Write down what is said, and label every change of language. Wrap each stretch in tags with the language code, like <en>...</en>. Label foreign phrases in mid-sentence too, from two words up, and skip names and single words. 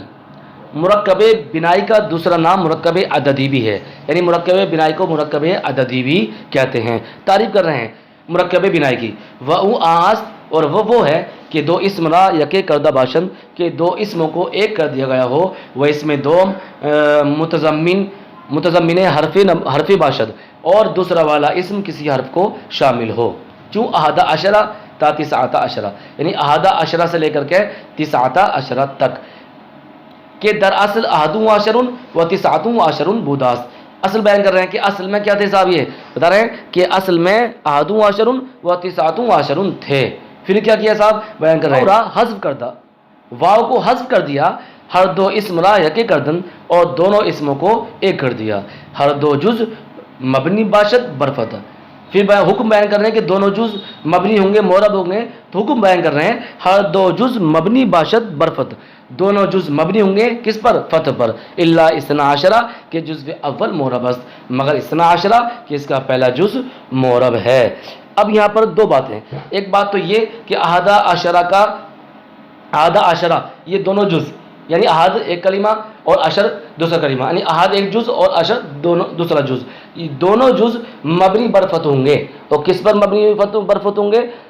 <ur>مرکب بنائی کا دوسرا نام مرکب عددی بھی ہے، یعنی مرکب بنائی کو مرکب عددی بھی کہتے ہیں۔ تعریف کر رہے ہیں مرکب بنائی کی۔ وہ آست، اور وہ ہے کہ</ur> <fa>دو اسم را یکے کردہ باشند،</fa> <ur>کہ دو اسموں کو ایک کر دیا گیا ہو، وہ اس میں</ur> <fa>دو متضمن حرف باشد،</fa> <ur>اور دوسرا والا اسم کسی حرف کو شامل ہو۔</ur> <fa>چوں</fa> <ar>احد عشرہ</ar> <fa>تا تسعۃ عشرہ، یعنی احد عشرہ</fa> <ur>سے لے کر کے</ur> <ar>تسعۃ عشرہ</ar> <fa>تک، کہ در اصل</fa> <ar>احد عشر و تسعۃ عشر</ar> <fa>بوداس۔</fa> <ur>اصل بیان کر رہے ہیں کہ اصل میں کیا تھے صاحب، یہ بتا رہے ہیں کہ اصل میں</ur> <ar>احد عشر و تسعۃ عشر</ar> <ur>تھے۔ پھر کیا کیا صاحب بیان کر رہے ہیں، حذف کردہ، واو کو حذف کر دیا،</ur> <fa>ہر دو اسم را یکے کردن،</fa> <ur>اور دونوں اسموں کو ایک کر دیا،</ur> <fa>ہر دو جز مبنی باشد برفتح،</fa> <ur>پھر حکم بیان کر رہے ہیں کہ دونوں جز مبنی ہوں گے معرب ہوں گے، تو حکم بیان کر رہے ہیں</ur> <fa>ہر دو جز مبنی باشد برفت،</fa> <ur>دونوں جز مبنی ہوں گے کس پر؟ فتح پر،</ur> <fa>الا</fa> <ar>اثنا عشرہ</ar> <fa>کہ جزو اول معرب است،</fa> <ur>مگر</ur> <ar>اثنا عشرہ</ar> <ur>کہ اس کا پہلا جز معرب ہے۔ اب یہاں پر دو باتیں، ایک بات تو یہ کہ</ur> <ar>احد عشرہ</ar> <ur>کا</ur> <ar>احد عشرہ</ar> <ur>یہ دونوں جز، یعنی احد ایک کلمہ اور عشر دوسرا کلمہ، یعنی احد ایک جز اور عشر دونوں دوسرا جز، یہ دونوں جز مبنی برفت ہوں گے، تو کس پر مبنی برفت ہوں گے؟</ur>